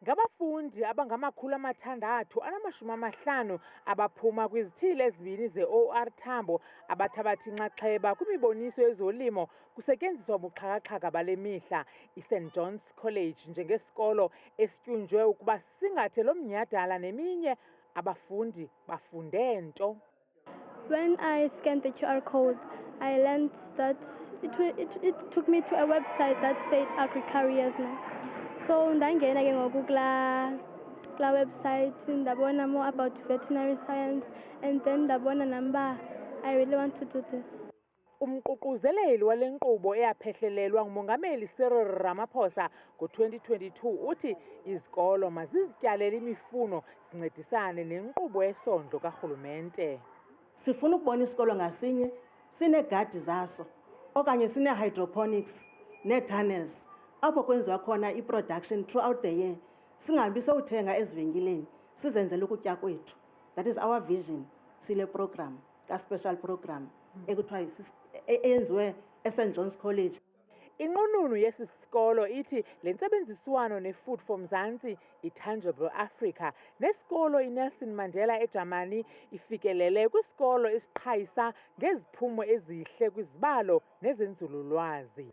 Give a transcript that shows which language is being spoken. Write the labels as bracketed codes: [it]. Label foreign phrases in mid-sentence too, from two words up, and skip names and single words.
[xh] ngabafundi abangama-650 abaphuma kwizithili ezibini ze-OR Tambo abathabatha inxaxheba kwimiboniso yezolimo kusetyenziswa ubuxhakaxhaka bale mihla. iSt John's College njengesikolo esityunjwe ukuba sisingathe lo mnyhadala neminye, abafundi bafunde nto. [en] When I scanned the QR code, I learned that it took me to a website that said agri-careers now. So [xh] ndangena ke ngoku kula website ndabona [en] more about veterinary science, and then [xh] ndabona namba [en] I really want to do this. [xh] Umququzeleli wale nkqubo eyaphehlelelwa nguMongameli Cyril Ramaphosa ngo-2022 uthi izikolo mazizityalele imifuno zincedisane nenkqubo yesondlo karhulumente. Sifuna ukubona isikolo ngasinye sineegadi zaso okanye sine-hydroponics nee-tunnels apho kwenziwa khona i- [en] production throughout the year. [xh] Singahambi sowuthenga ezivenkileni, sizenzele ukutya kwethu. [en] That is our vision [xh] sile program, ka-special program ekuthiwa eyenziwe eSt John's College. Inqununu yesi sikolo ithi le ntsebenziswano neFood for Mzansi, iTangible Africa nesikolo iNelson Mandela eJamani ifikelele kwisikolo esiqhayisa ngeziphumo ezihle kwizibalo nezenzululwazi.